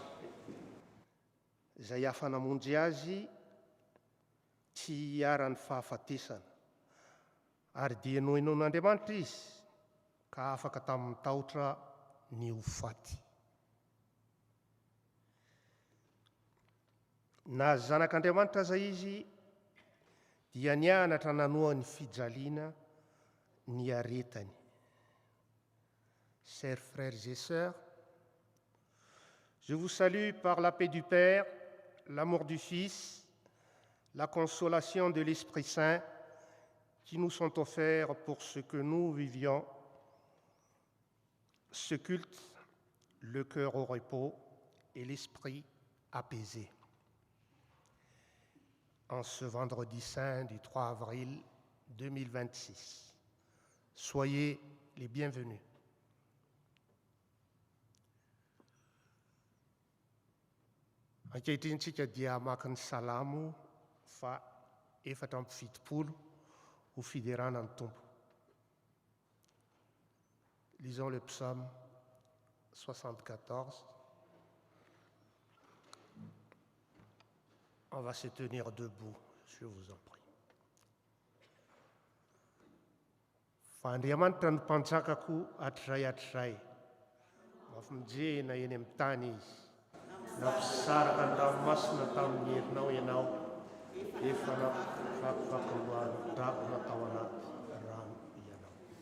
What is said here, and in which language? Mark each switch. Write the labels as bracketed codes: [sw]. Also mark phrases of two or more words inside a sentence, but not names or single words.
[mg] izay afanamonjy azy tsy hiara-ny fahafatesana ary dia noenoin'Andriamanitra izy ka afaka tamin'ny tahotra ny ho faty. Na zanak'Andriamanitra zay izy dia nianatra nanoa ny fijaliana ny aretany. [fr] Chers frères et sœurs, je vous salue par la paix du Père, l'amour du Fils, la consolation de l'Esprit Saint qui nous sont offerts pour ce que nous vivions ce culte, le cœur au repos et l'esprit apaisé. En ce vendredi saint du 3 avril 2026. Soyez les bienvenus. [mg] Ankehitriny dia maka ny salamo fa 470 ho fiderana ny Tompo. [fr] Lisons le psaume 74. On va se tenir debout, je vous en prie. [mg] Fa Andriamanitra ny mpanjakako hatray. Mafimijena eny amin'ny tany izy. Nampisaraka ny ranomasina tamin'ny herinao ianao, efa nafakofakoaloany drako natao anaty rano ianao.